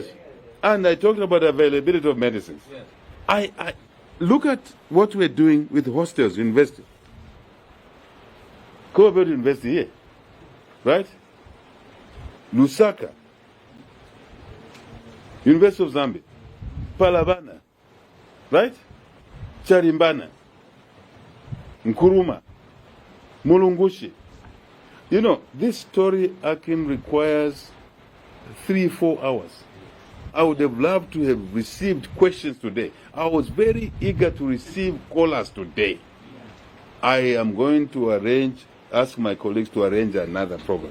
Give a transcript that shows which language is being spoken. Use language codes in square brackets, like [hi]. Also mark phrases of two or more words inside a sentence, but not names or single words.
[en] And I talked about availability of medicines. Yes. I look at what we're doing with hostels, university. Copperbelt University here. Right? Lusaka. University of Zambia. Palabana. Right? Charimbana. Nkuruma. Mulungushi. You know, this story, Akim, requires 3-4 hours. I would have loved to have received questions today. I was very eager to receive callers today. I am going to ask my colleagues to arrange another program.